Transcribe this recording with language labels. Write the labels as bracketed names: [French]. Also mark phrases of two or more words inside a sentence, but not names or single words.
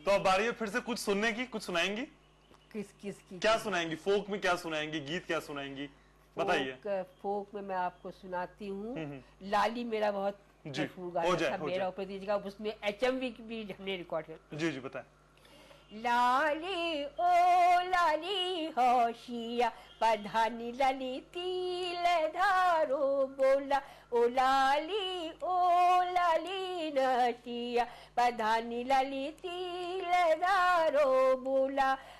[Hindi] तो अब बारी है फिर से कुछ सुनने की, कुछ सुनाएंगी? किसकी क्या सुनाएंगी? फोक में क्या सुनाएंगी, गीत क्या सुनाएंगी, बताइए। फोक में मैं आपको सुनाती हूँ, लाली मेरा बहुत मशहूर गाना था, मेरा उपेंद्र जी का, उसमें HMV की भी हमने रिकॉर्ड किया। जी बताएं। [Garhwali] लाली ओ लाली होशिया, पधानी लाली तिल धारो बोला, ओ लाली नटिया, पधानी लाली तिल धारो बोला।